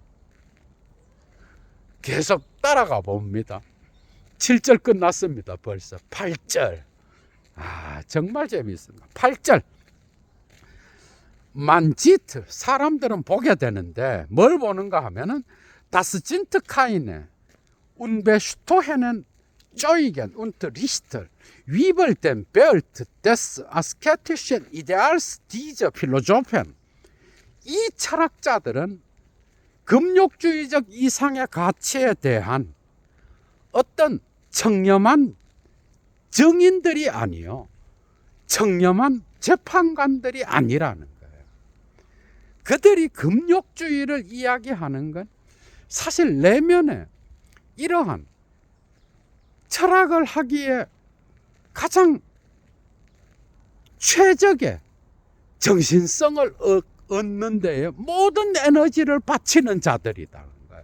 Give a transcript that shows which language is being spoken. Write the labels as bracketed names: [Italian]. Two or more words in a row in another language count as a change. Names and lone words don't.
[Korean] 계속 따라가 봅니다. 7절 끝났습니다. 벌써 8절. 정말 재미있습니다. 8절. 만지트, 사람들은 보게 되는데 뭘 보는가 하면은 [German] Das sind keine unbestohenen Zeugen und Richter über den Welt des asketischen Ideals dieser Philosophen. [Korean] 이 철학자들은 금욕주의적 이상의 가치에 대한 어떤 청렴한 정인들이 아니요, 청렴한 재판관들이 아니라는 거예요. 그들이 금욕주의를 이야기하는 건 사실 내면에 이러한 철학을 하기에 가장 최적의 정신성을 얻는 데에 모든 에너지를 바치는 자들이라는 거예요.